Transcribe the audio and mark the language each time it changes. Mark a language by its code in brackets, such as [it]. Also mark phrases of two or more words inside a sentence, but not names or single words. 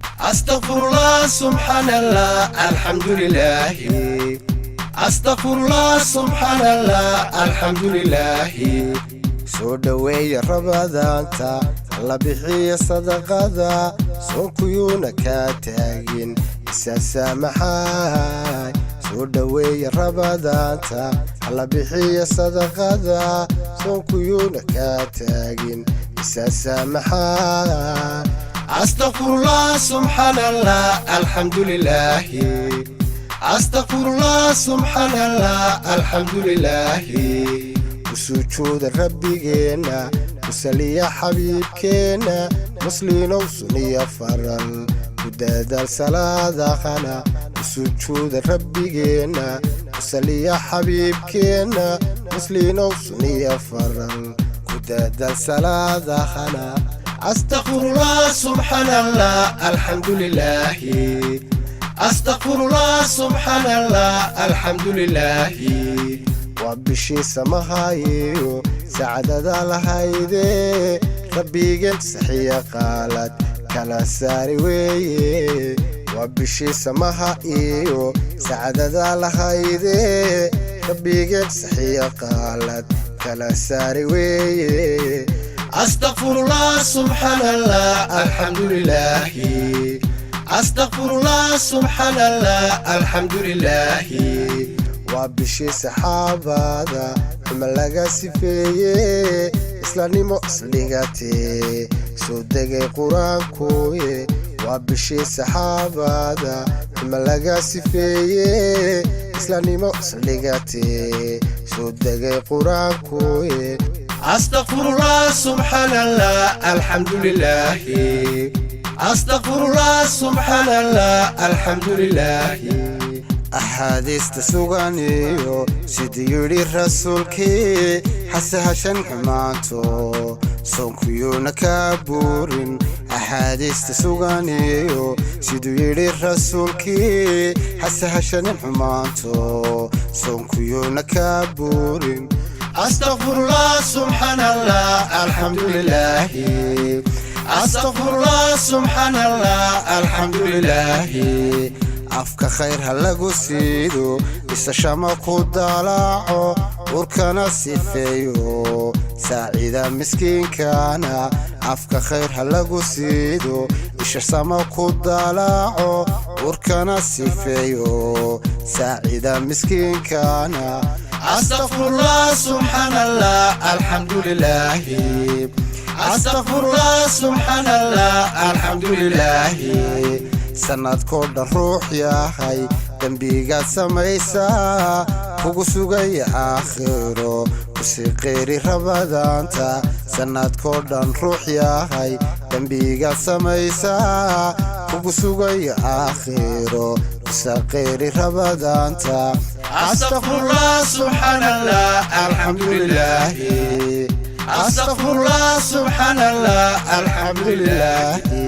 [ar] أستغفر الله، سبحان الله، الحمد لله. أستغفر الله، سبحان الله، الحمد لله. [so] Soo dhaweeya Ramadaanta, la bixiya sadaqada, soonkuyuuna ka taagin, isa saamaxay. Soo dhaweeya Ramadaanta, la bixiya sadaqada, soonkuyuuna ka taagin, isa saamaxay. [ar] أستغفر الله، سبحان الله، الحمد لله. أستغفر الله، سبحان الله، الحمد لله. [so] Ku sujuuda Rabbigeenna, ku saliya Xabiibkeenna, Musliinow sunniya faral, ku dadaal salaadahana. Ku sujuuda Rabbigeenna, ku saliya Xabiibkeenna, Musliinow sunniya faral, ku dadaal salaadahana. [ar] أستغفر الله، سبحان الله، الحمد لله. أستغفر الله، سبحان الله، الحمد لله. [so] Waa bishii samahayo, saacadada lahayde, Rabbigeen saxiya qaalad, kala saari weeye. Waa bishii samaha iyo saacadada lahayde, Rabbigeen saxiya qaalad, kala saari weeye. [ar] أستغفر الله، سبحان الله، الحمد لله. أستغفر الله، سبحان الله، الحمد لله. [so] Waa bishii saxaabada, xumo laga sifeeye, Islaamnimo isdhigatee, soo degay Qur-aankuye. Waa bishii saxaabada, xumo laga sifeeye, Islaamnimo isdhigatee, soo degay Qur-aankuye. [ar] أستغفر الله، سبحان الله، الحمد لله. أستغفر الله، سبحان الله، الحمد لله. [so] Axaadiista sugan iyo siduu yidhi rasuulkii, ha sahashan xumaanto, soonkuyuuna ka buurin. Axaadiista sugan iyo siduu yidhi rasuulkii, ha sahashanin xumaanto, soonkuyuuna ka buurin. [ar] أستغفر الله، سبحان الله، الحمد لله. أستغفر الله، سبحان الله، الحمد لله. [so] Afka khayr ha lagu siido, isa shama ku dalaco, urkana sifeeyo, saacida miskiinkana. Afka khayr ha lagu siido, isha sama ku dalaco, urkana sifeeyo, saacida miskiinkana. [ar] أستغفر الله، سبحان الله، الحمد لله. أستغفر الله، سبحان الله، الحمد لله. [so] Sanadkoo dhan ruux yahay, dembigaad samaysaa, kugu sugaya aakhiro, ku sii qeeri Ramadaanta. Sanadkoo dhan ruux yahay, dembigaad samaysaa, kugu sugaya aakhiro, ku sii qeeri Ramadaanta. [ar] أستغفر الله، سبحان الله، الحمد لله. أستغفر الله، سبحان الله، الحمد لله.